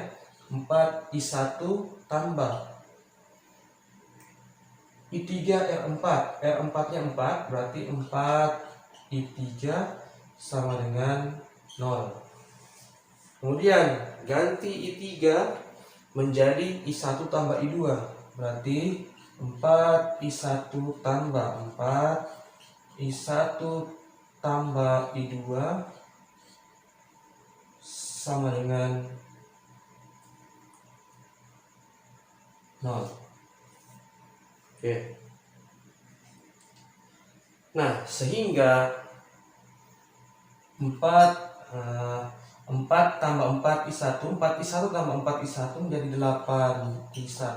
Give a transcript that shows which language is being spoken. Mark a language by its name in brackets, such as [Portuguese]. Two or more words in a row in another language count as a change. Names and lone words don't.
[Indonesian] 4 I1 tambah I3 R4. R4 nya 4, berarti 4 I3 sama dengan 0. Kemudian ganti I3 menjadi I1 tambah I2. Berarti 4 I1 tambah 4 I1 tambah I2 sama dengan 0. Oke. Nah, sehingga 4 tambah 4 I1, 4 I1 tambah 4 I1 menjadi 8 I1.